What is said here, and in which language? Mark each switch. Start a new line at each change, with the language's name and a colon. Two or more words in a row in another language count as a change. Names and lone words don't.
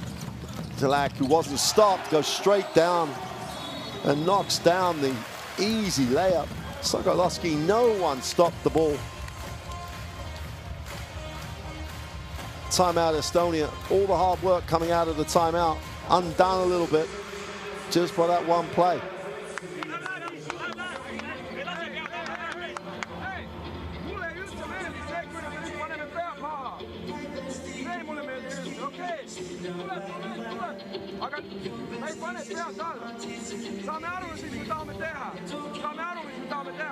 English: Zalak, who wasn't stopped, goes straight down and knocks down the easy layup. Sokolowski, no one stopped the ball. Timeout Estonia, all the hard work coming out of the timeout, undone a little bit. just by that one play.
Estonian: Aga me ei pane pead alla. Saame aru, mis me tahame teha. Saame aru, mis me tahame teha.